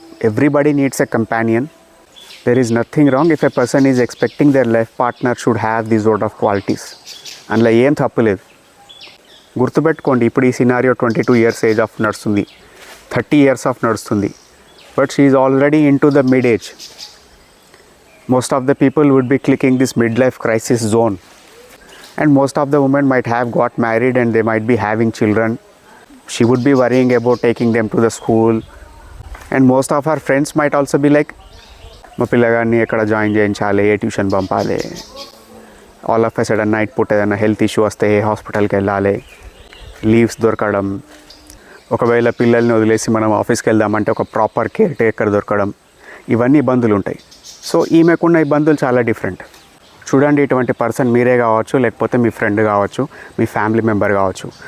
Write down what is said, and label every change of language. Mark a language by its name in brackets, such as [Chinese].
[English] Everybody needs a companion. There is nothing wrong if a person is expecting their life partner should have these sort of qualities. [Telugu] అందులో ఏం తప్పు లేదు. గుర్తుపెట్టుకోండి, ఇప్పుడు ఈ scenario 22 years age of నడుస్తుంది, 30 years of నడుస్తుంది. [English] But she is already into the mid age. Most of the people would be clicking this midlife crisis zone, and most of the women might have got married and they might be having children. She would be worrying about taking them to the school, and most of her friends might also be like, [Telugu] మా పిల్లగాడిని ఎక్కడ join చేయించాలి, ఏ tuition పంపాలి, all of a sudden night పూట ఏదైనా health issue వస్తే ఏ హాస్పిటల్కి వెళ్ళాలి, leaves దొరకడం, ఒకవేళ పిల్లల్ని వదిలేసి మనం ఆఫీస్కి వెళ్దామంటే ఒక ప్రాపర్ కేర్ టేకర్ దొరకడం, ఇవన్నీ ఇబ్బందులు ఉంటాయి. సో ఈమెకున్న ఇబ్బందులు చాలా డిఫరెంట్. చూడండి, ఇటువంటి పర్సన్ మీరే కావచ్చు, లేకపోతే మీ ఫ్రెండ్ కావచ్చు, మీ ఫ్యామిలీ మెంబర్ కావచ్చు.